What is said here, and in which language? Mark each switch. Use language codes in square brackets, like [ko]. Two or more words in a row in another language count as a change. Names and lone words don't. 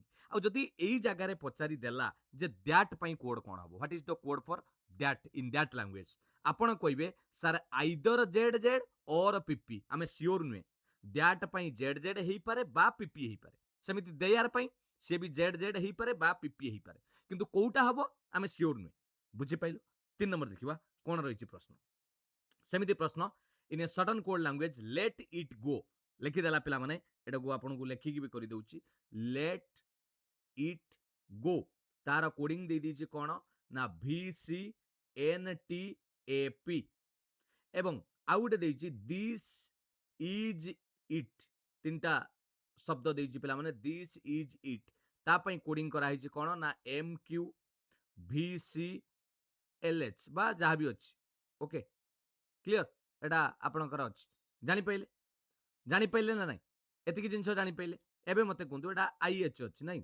[or] ଆଉ ଯଦି ଏଇ ଜାଗାରେ ପଚାରି ଦେଲା ଯେ ଦ୍ୟାଟ୍ ପାଇଁ କୋଡ୍ କ'ଣ ହବ, [en] what is the code for that in that language, [or] ଆପଣ କହିବେ [en] sir either Z Z or PP. [or] ଆମେ ସିଓର ନୁହେଁ, ଦ୍ୟାଟ୍ ପାଇଁ [en] Z Z [or] ହେଇପାରେ ବା ପିପି ହେଇପାରେ, ସେମିତି ଦେୟାର ପାଇଁ ସେ ବି [en] Z Z [or] ହେଇପାରେ ବା ପିପି ହେଇପାରେ, କିନ୍ତୁ କୋଉଟା ହବ ଆମେ ସିଓର ନୁହେଁ। ବୁଝିପାରିଲ? 3 ନମ୍ବର ଦେଖିବା କ'ଣ ରହିଛି ପ୍ରଶ୍ନ। ସେମିତି ପ୍ରଶ୍ନ, [en] in a certain code language let it go [or] ଲେଖିଦେଲା ପିଲାମାନେ, ଏଟାକୁ ଆପଣଙ୍କୁ ଲେଖିକି ବି କରିଦେଉଛି। [en] let it go [or] ତାର କୋଡିଂ ଦେଇ ଦେଇଛି କ'ଣ ନା VCNTAP, ଏବଂ ଆଉ ଗୋଟେ ଦେଇଛି [en] this is it, [or] ତିନିଟା ଶବ୍ଦ ଦେଇଛି ପିଲାମାନେ, [en] this is it, [or] ତା ପାଇଁ କୋଡିଂ କରାହେଇଛି କ'ଣ ନା MQVCLH ବା ଯାହା ବି ଅଛି। [en] okay, clear? [or] ଏଟା ଆପଣଙ୍କର ଅଛି, ଜାଣିପାରିଲେ ନା ନାଇଁ? ଏତିକି ଜିନିଷ ଜାଣିପାରିଲେ? ଏବେ ମତେ କୁହନ୍ତୁ ଏଟା IH ଅଛି ନାଇଁ?